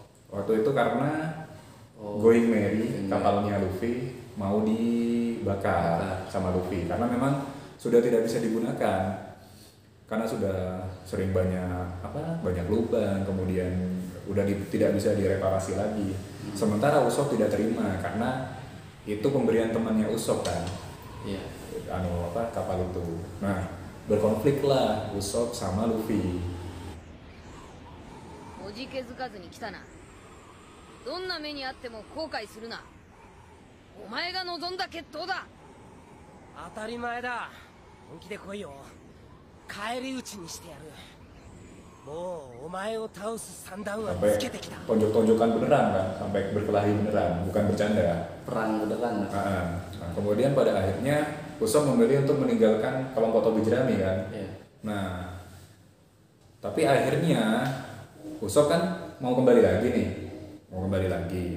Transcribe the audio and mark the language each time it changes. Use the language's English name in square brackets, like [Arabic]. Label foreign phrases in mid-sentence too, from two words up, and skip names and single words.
[Indonesian] Waktu itu karena Going Merry, kapalnya Luffy mau dibakar sama Luffy karena memang sudah tidak bisa digunakan karena sudah sering banyak lubang, kemudian udah tidak bisa direparasi lagi. Sementara Usopp tidak terima karena itu pemberian temannya Usopp kan. Iya. Kapal itu. Nah, berkonfliklah Usopp sama Luffy. [Japanese] おじけづかずに来たな。どんな目にあっても後悔するな。お前が望んだ決闘だ。当たり前だ。本気で来いよ。返り討ちにしてやる。もうお前を倒す算段は [Indonesian] Sampai [Japanese] つけてきた。 [Indonesian] tonjok-tonjokan beneran kan, sampai berkelahi beneran, bukan bercanda. perang beneran. Nah, kemudian pada akhirnya Usopp memilih untuk meninggalkan kelompok topi jerami kan. Iya. Nah, tapi akhirnya Usopp kan mau kembali lagi nih mau kembali lagi.